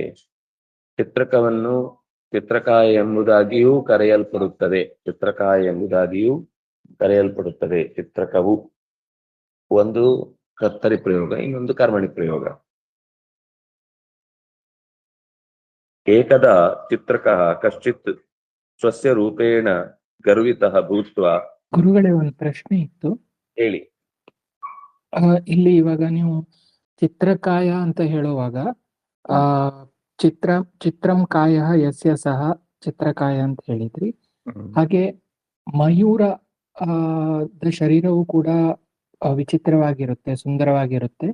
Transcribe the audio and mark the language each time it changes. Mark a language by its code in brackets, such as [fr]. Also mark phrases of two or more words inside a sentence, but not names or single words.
[kn] ಚಿತ್ರಕವನ್ನು ಚಿತ್ರಕಾಯ ಎಂಬುದಾಗಿಯೂ ಕರೆಯಲ್ಪಡುತ್ತದೆ. ಚಿತ್ರಕಾಯ ಎಂಬುದಾಗಿಯೂ ಕರೆಯಲ್ಪಡುತ್ತದೆ. ಚಿತ್ರಕವು ಒಂದು ಕರ್ತರಿ ಪ್ರಯೋಗ, ಇನ್ನೊಂದು ಕರ್ಮಣಿ ಪ್ರಯೋಗ. [sa] ಏಕದಾ ಚಿತ್ರಕಃ ಕಶ್ಚಿತ್ ಸ್ವಸ್ಯ ರೂಪೇಣ ಗರ್ವಿತಃ ಭೂತ್ವಾ. [kn] ಗುರುಗಳೇ, ಒಂದು ಪ್ರಶ್ನೆ ಇತ್ತು. ಹೇಳಿ. ಇಲ್ಲಿ ಇವಾಗ ನೀವು ಚಿತ್ರಕಾಯ ಅಂತ ಹೇಳುವಾಗ [sa] ಚಿತ್ರಂ ಕಾಯ ಯಸ್ಯ ಸಹ ಚಿತ್ರಕಾಯ [kn] ಅಂತ ಹೇಳಿದ್ರಿ. ಹಾಗೆ ಮಯೂರ ಶರೀರವು ಕೂಡ ವಿಚಿತ್ರವಾಗಿರುತ್ತೆ, ಸುಂದರವಾಗಿರುತ್ತೆ.